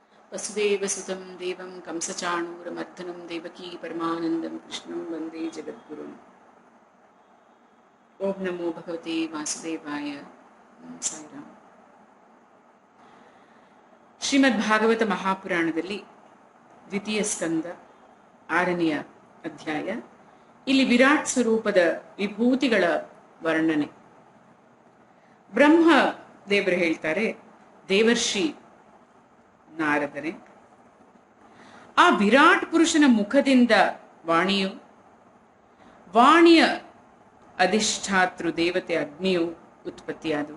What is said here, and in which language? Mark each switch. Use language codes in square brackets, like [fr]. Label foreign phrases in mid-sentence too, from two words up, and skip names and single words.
[sa] वसुदेवसुतं देवं कंसचाणूरमर्दनं देवकी परमानन्दं कृष्णं वन्दे जगद्गुरुम्। ओम नमो भगवते वासुदेवाय। [kn] ಸಾಯಿರಾಮ್. ಶ್ರೀಮದ್ ಭಾಗವತ ಮಹಾಪುರಾಣದಲ್ಲಿ ದ್ವಿತೀಯ ಸ್ಕಂದ 6ನೆಯ ಅಧ್ಯಾಯ. ಇಲ್ಲಿ ವಿರಾಟ್ ಸ್ವರೂಪದ ವಿಭೂತಿಗಳ ವರ್ಣನೆ. ಬ್ರಹ್ಮ ದೇವರು ಹೇಳ್ತಾರೆ, ದೇವರ್ಷಿ ನಾರದನೇ, ಆ ವಿರಾಟ್ ಪುರುಷನ ಮುಖದಿಂದ ವಾಣಿಯು, ವಾಣಿಯ ಅಧಿಷ್ಠಾತೃ ದೇವತೆ ಅಗ್ನಿಯು ಉತ್ಪತ್ತಿಯಾದವು.